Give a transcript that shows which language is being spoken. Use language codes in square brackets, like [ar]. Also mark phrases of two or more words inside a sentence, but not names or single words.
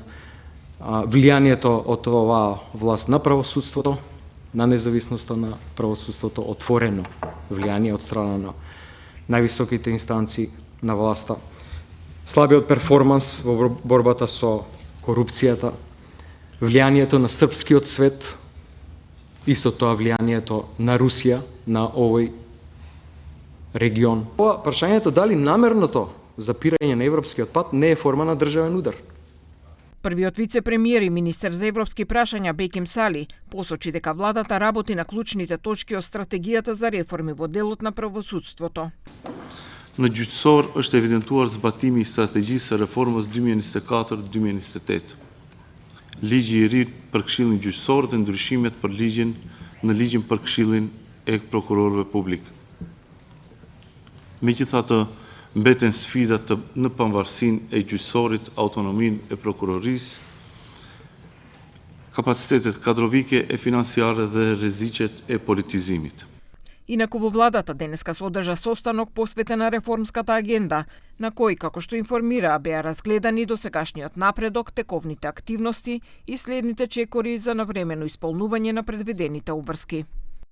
[mk] Влијанието од оваа власт на правосудството, на независноста на правосудството, отворено влијание од страна на највисоките инстанции на власта, слабиот перформанс во борбата со корупцијата, влијанието на српскиот свет и со тоа влијанието на Русија на овој регион. Прашањето дали намерното запирање на европскиот пат не е форма на државен удар. Првиот вице-премиер и министер за европски прашања Беким Сали посочи дека владата работи на клучните точки од стратегијата за реформи во делот на правосудството. [sq] Në gjyqësor është evidentuar zbatimi i strategjisë së reformës 2024-2028. Ligji i ri për Këshillin Gjyqësor dhe ndryshimet për në ligjin për Këshillin e prokurorëve publik. Megjithatë, mbeten sfidat në pavarësinë e gjyqësorit, autonominë e prokurorisë, kapacitetet kadrovike e financiare dhe rreziqet e politizimit. [mk] Инаку во владата денеска се одржа состанок посветен на реформската агенда, на кој, како што информираа, беа разгледани досегашниот напредок, тековните активности и следните чекори за навремено исполнување на предвидените обврски.